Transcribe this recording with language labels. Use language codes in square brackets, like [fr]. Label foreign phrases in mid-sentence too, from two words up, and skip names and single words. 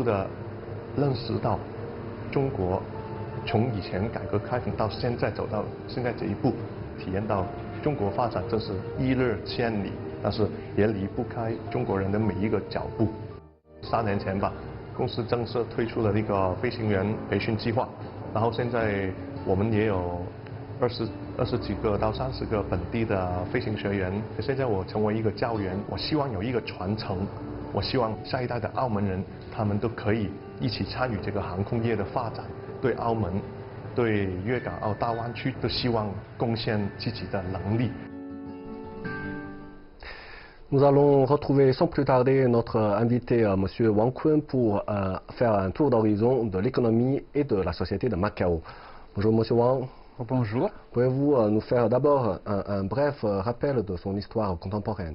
[zh] 的认识到中国从以前改革开放到现在走到现在这一步，体验到中国发展真是一日千里，但是也离不开中国人的每一个脚步。3年前吧，公司正式推出了那个飞行员培训计划，然后现在我们也有20几个到30个本地的飞行学员。现在我成为一个教员，我希望有一个传承，我希望下一代的澳门人他们都可以一起参与这个航空业的发展，对澳门、对粤港澳大湾区都希望贡献自己的能力。 [fr] Nous allons retrouver sans plus tarder notre invité, M. Wang Kun, pour faire un tour d'horizon de l'économie et de la société de Macao. Bonjour, M. Wang. Bonjour. Pouvez-vous nous faire d'abord un bref rappel de son histoire contemporaine?